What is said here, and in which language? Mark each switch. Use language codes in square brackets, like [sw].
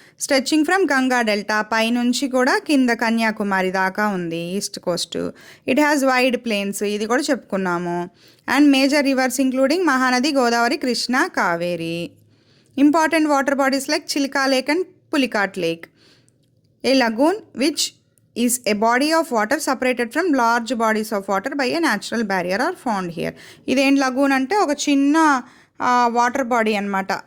[te] Stretching from Ganga delta పైనుంచి కూడా కింద కన్యాకుమారి దాకా ఉంది east Coast. [en] it has wide plains, [te] ఇది కూడా చెప్పుకున్నాము. [en] And major rivers including Mahanadi, Godavari, Krishna, Kaveri. Important water bodies like Chilka lake and Pulicat lake. A lagoon which is a body of water separated from large bodies of water by a natural barrier are found here. [te] ఇదేం lagoon అంటే ఒక చిన్న water body అనమాట.